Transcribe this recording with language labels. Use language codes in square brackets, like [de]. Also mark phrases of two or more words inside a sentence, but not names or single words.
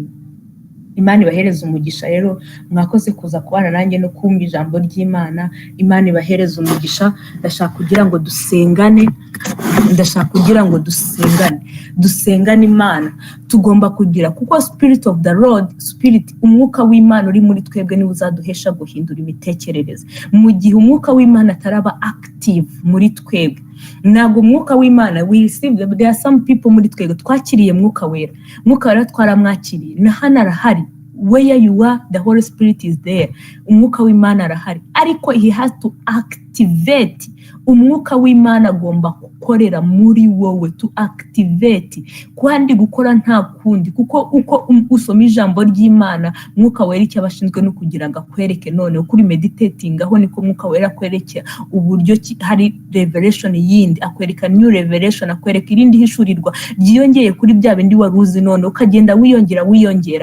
[rw] Imana ibahereza umugisha. Rero mwakoze kuza kubana nanjye no kumva ijambo ry'Imana. Imana ibahereza umugisha. Ndashaka kugira ngo dusengane Imana. Tugomba kugira kuko [en] spirit of the Lord, [rw] spirit umwuka w'Imana uri muri twebwe niwe uzaduhesha guhindura imitekerereze. Mu gihe umwuka w'Imana ataraba active muri twebwe, ntabwo umwuka w'Imana we receive. [en] There are some people [rw] muri twebwe twakiriye mwuka wera twaramwakiriye na hano arahari. [en] Where you are, the Holy Spirit is there. [rw] Umwuka w'Imana arahari, ariko [en] he has to activate. [rw] Umwuka w'Imana agomba gukorera muri wowe, [en] to activate. [rw] Kandi gukora nta kundi, kuko uko usoma ijambo ry'Imana, mwuka wera icyo abashinzwe no kugira ngo akwereke. None ukuri meditating aho niko mwuka wera akwerekera uburyo hari revelation yindi, akwereka [en] new revelation, [rw] akwereka irindi hishurirwa ryiyongeye kuri bya bindi waruzi, none ukagenda wiyongera.